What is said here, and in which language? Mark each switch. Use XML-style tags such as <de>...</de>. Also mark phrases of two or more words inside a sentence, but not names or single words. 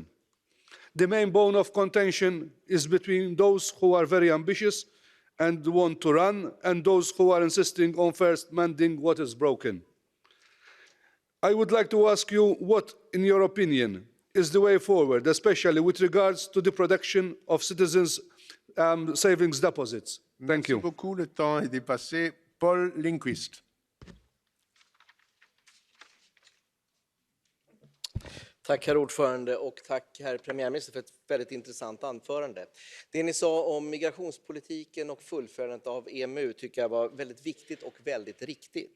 <en>The main bone of contention is between those who are very ambitious and want to run, and those who are insisting on first mending what is broken. I would like to ask you what, in your opinion, is the way forward, especially with regards to the protection of citizens' savings deposits. Thank you.</en> <fr>Merci beaucoup. Le temps est dépassé. Paul Lindqvist.</fr> <sv>Tack herr ordförande och tack herr premiärminister för ett väldigt intressant anförande. Det ni sa om migrationspolitiken och fullföljandet av EMU tycker jag var väldigt viktigt och väldigt riktigt.</sv>